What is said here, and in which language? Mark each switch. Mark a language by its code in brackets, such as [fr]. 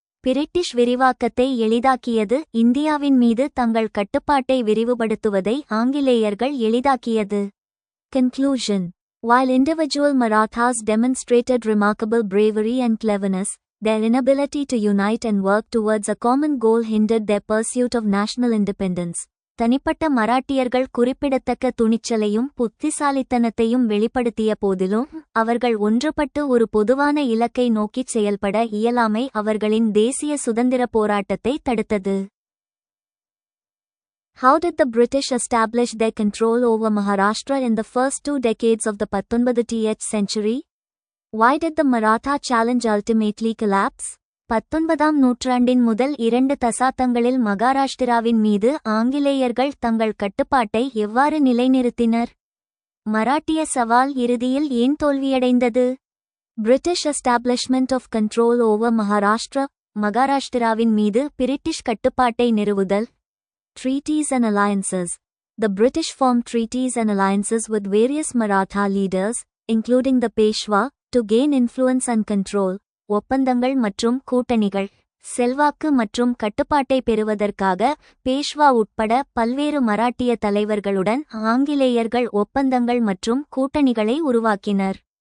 [ta] British விரிவாக்கத்தை எளிதாக்கியது. இந்தியாவின் மீது தங்கள் கட்டுப்பாட்டை விரிவுபடுத்துவதை ஆங்கிலேயர்கள் எளிதாக்கியது. [en] Conclusion. While individual Marathas demonstrated remarkable bravery and cleverness, their inability to unite and work towards a common goal hindered their pursuit of national independence. [ta] தனிப்பட்ட மராட்டியர்கள் குறிப்பிடத்தக்க துணிச்சலையும் புத்திசாலித்தனத்தையும் வெளிப்படுத்திய போதிலும் அவர்கள் ஒன்றுபட்டு ஒரு பொதுவான இலக்கை நோக்கிச் செயல்பட இயலாமை அவர்களின் தேசிய சுதந்திர போராட்டத்தை தடுத்தது. [en] How did the British establish their control over Maharashtra in the first 2 decades of the 19th century? Why did the Maratha challenge ultimately collapse? [ta] 19ஆம் நூற்றாண்டின் முதல் 2 தசாப்தங்களில் மகாராஷ்டிராவின் மீது ஆங்கிலேயர்கள் தங்கள் கட்டுப்பாட்டை எவ்வாறு நிலைநிறுத்தினர்? மராட்டிய சவால் இறுதியில் ஏன் தோல்வியடைந்தது? [en] British establishment of control over Maharashtra. [ta] மகாராஷ்டிராவின் மீது பிரிட்டிஷ் கட்டுப்பாட்டை நிறுவுதல். [en] Treaties and alliances. The British formed treaties and alliances with various Maratha leaders, including the Peshwa, to gain influence and control. [ta] ஒப்பந்தங்கள் மற்றும் கூட்டணிகள். செல்வாக்கு மற்றும் கட்டுப்பாட்டை பெறுவதற்காக பேஷ்வா உட்பட பல்வேறு மராட்டிய தலைவர்களுடன் ஆங்கிலேயர்கள் ஒப்பந்தங்கள் மற்றும் கூட்டணிகளை உருவாக்கினர்.